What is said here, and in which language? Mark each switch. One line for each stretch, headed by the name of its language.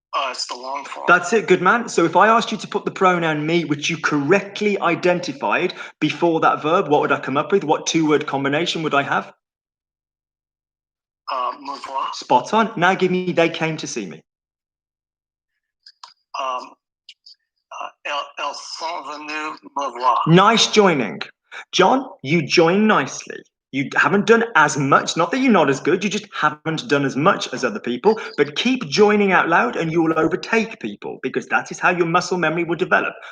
English: It's the long form. That's it, good man. So if I asked you to put the pronoun me, which you correctly identified before that verb, what would I come up with? What two-word combination would I have?
French: Me voir.
English: Spot on. Now give me they came to see me.
French: Elles sont venues me voir.
English: Nice joining. John, you join nicely. You haven't done as much, not that you're not as good, you just haven't done as much as other people, but keep joining out loud and you will overtake people because that is how your muscle memory will develop.